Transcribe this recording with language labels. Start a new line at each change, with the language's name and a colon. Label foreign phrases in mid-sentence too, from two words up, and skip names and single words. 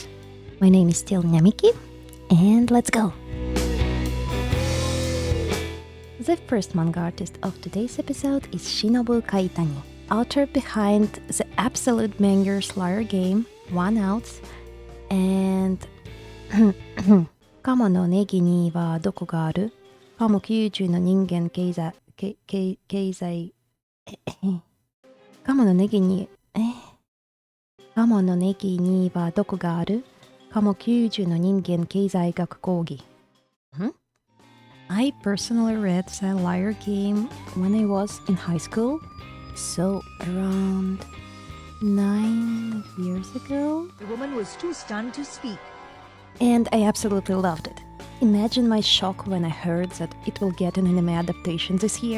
English: My name is still Namiki, and let's go! The first manga artist of today's episode is Shinobu Kaitani, author behind the absolute banger Slayer game, One Out, and Kamo no Negi ni wa Doku ga aru? Kamo Kyouju no Ningen Keizai... Kamo no Negi ni... Kamo no Negi ni wa Doku ga aru? Kamo Kyouju no Ningen Keizaigaku Kougi. I personally read the Liar game when I was in high school, so around 9 years ago. The woman was too stunned to speak. And I absolutely loved it. Imagine my shock when I heard that it will get an anime adaptation this year.